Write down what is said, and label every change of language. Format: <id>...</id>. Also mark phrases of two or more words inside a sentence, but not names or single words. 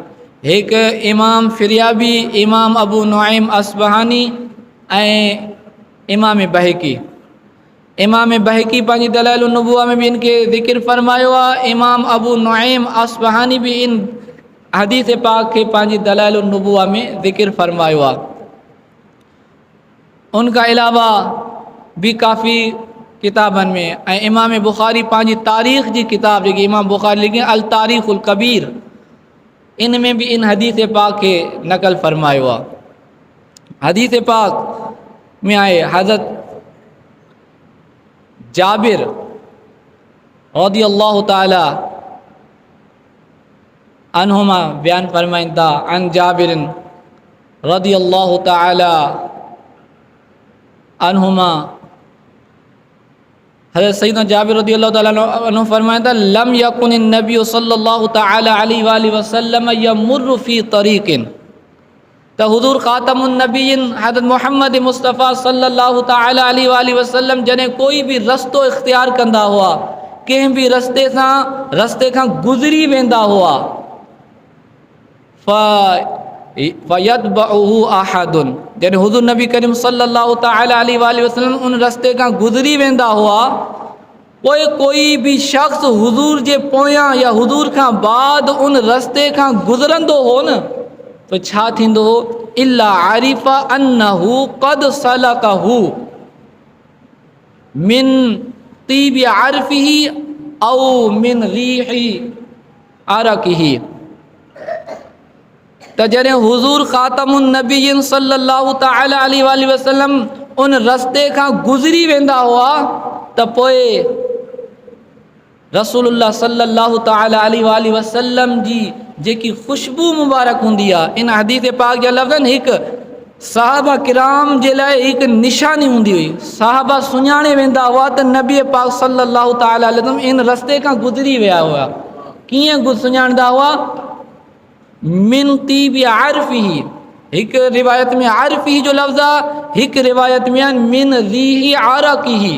<sd>हिकु इमाम फ़िरयाबी, इमाम अबू नुआइम अस्बहानी ऐं इमाम बहकी। इमाम बहकी पंहिंजी दलाइलुन नुबुवा में भी इनके ज़िक्र फरमायो आहे। इमाम अबू नुआइम अस्बहानी भी इन हदीस पाक के पंहिंजी दलाइलुन नुबुवा में ज़िक्र फरमायो आहे। उनका अलावा भी काफ़ी किताबनि में ऐं इमाम बुखारी पंहिंजी तारीख़ जी किताब जेकी इमाम बुखारी लिखी अल तारीख़ुल कबीर, इन में भी इन हदीस पाक के नक़ल फरमायो आहे। हदीस पाक में आए हज़रत जाबिर रज़ी अल्लाह ताला अन्हुमा बयान फरमाइनि था,</sd> <ar>عن جابر رضي الله تعالى</ar> <sd>अन्हुमा, हज़रत सैयदना जाबिर रज़ी अल्लाह ताला अन्हु फरमाइनि था,</sd> <ar>لم يكن النبي صلى الله تعالى عليه وسلم يمر في طريق,</ar> <sd>त हुज़ूर ख़ातमुन नबीयीन हज़रत मुहम्मद मुस्तफ़ा सल्लल्लाहु तआला अलैहि वसल्लम जॾहिं कोई भी रस्तो इख्तियार कंदा हुआ, कंहिं भी रस्ते खां गुज़री वेंदा हुआ,</sd> <ar>فيتبعه أحد,</ar> <sd>जॾहिं हुज़ूर नबी करीम सल्लल्लाहु तआला अलैहि वसल्लम उन रस्ते खां गुज़री वेंदा हुआ, पोइ कोई भी शख़्स हुज़ूर जे पोयां या हुज़ूर खां बाद उन रस्ते खां गुज़रंदो हो न, तो छा थींदो हो,</sd> <ar>إلا عرف أنه قد سلكه من طيب عرفه أو من ريح عرقه.</ar> <sd>त जॾहिं हुज़ूर ख़ातमुन नबीयीन सल्लल्लाहु तआला अलैहि वसल्लम उन रस्ते खां गुज़री वेंदा हुआ, त पोइ रसूलुल्लाह सल्लल्लाहु तआला अलैहि वसल्लम जी जेकी खुशबू मुबारक हूंदी आहे, इन हदीस पाक जा लफ़्ज़ हिकु सहाबा किराम जे लाइ हिकु निशानी हूंदी हुई। सहाबा सुञाणे वेंदा हुआ त नबी पाक सल्लल्लाहु तआला अलैहि वसल्लम इन रस्ते खां गुज़री विया हुआ। कीअं सुञाणंदा हुआ,</sd> <ar>من طيب عرفه,</ar> <sd>हिकु रिवायत में आरफ़ी जो लफ़्ज़ आहे, हिकु रिवायत में</sd> <ar>من ريح عرقه.</ar>